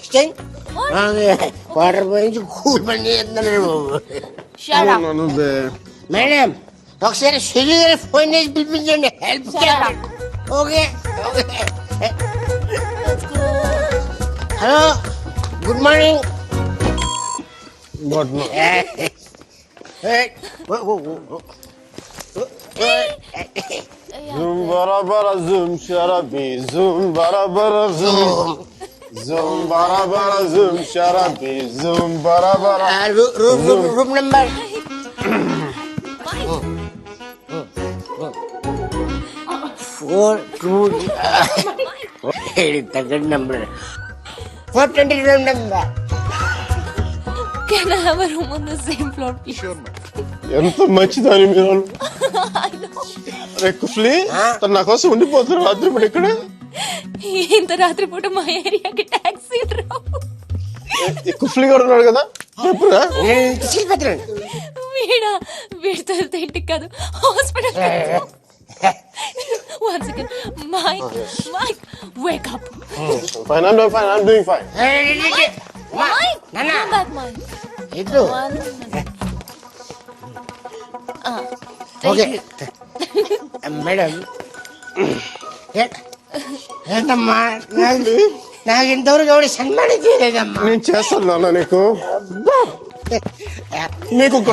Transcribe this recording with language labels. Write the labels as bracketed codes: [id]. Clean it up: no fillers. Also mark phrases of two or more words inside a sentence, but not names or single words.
[te] వాటర్ పోయించి కూల్ పని చేస్తున్నాను. మేడం ఒకసారి సుజీ గారి ఫోన్ చేసి పిలిపించండి. [en] Help okay. Hello, good morning. [hi] ज़ूम बरा बरा ज़ूम शराबी ज़ूम बरा बरा ज़ूम ज़ूम बरा बरा ज़ूम शराबी ज़ूम बरा बरा [en] Room number 422 number 420 room number. Can I have a room on the same floor, please? Sure, ma'am. [te] ఎంత మంచిదని మీరు. అరే కుఫ్లీ తను నా కోసం ఉండిపోతున్నారు రాత్రి పూట ఇక్కడ. ఇంత రాత్రి పూట మా ఏరియాకి టాక్సీ రావు. కుఫ్లీ కూడా ఉన్నాడు కదా చెప్పురా. వీడితో వెళ్తే ఇంటికి కాదు హాస్పిటల్. [en] One second. Mike, wake up. Fine, I'm doing fine. Mike, come back, Mike. One minute. Okay madam. [te] ఏంటమ్మా నాకు ఇంతవరకు ఎవరు సన్మానం చేయలేదమ్మా. నేను చేస్తాను నీకు నీకు కూడా